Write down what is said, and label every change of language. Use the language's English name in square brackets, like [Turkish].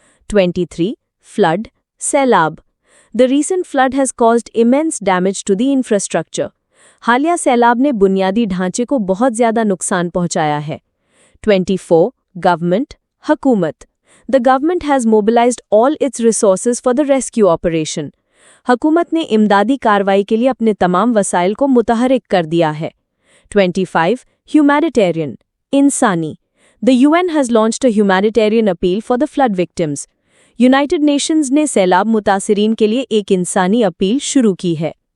[English] 23. Flood. सैलाब. The recent flood has caused immense damage to the infrastructure. [Hindi] हालिया सैलाब ने बुनियादी ढांचे को बहुत ज़्यादा नुकसान पहुंचाया है. [English] 24. Government. हुकूमत. The government has mobilized all its resources for the rescue operation. [Hindi] हुकूमत ने इमदादी कार्रवाई के लिए अपने तमाम वसाइल को मुतहरिक कर दिया है. [English] 25. Humanitarian. इंसानी. The UN has launched a humanitarian appeal for the flood victims. [Hindi] United Nations ने सैलाब मुतासिरीन के लिए एक इंसानी अपील शुरू की है.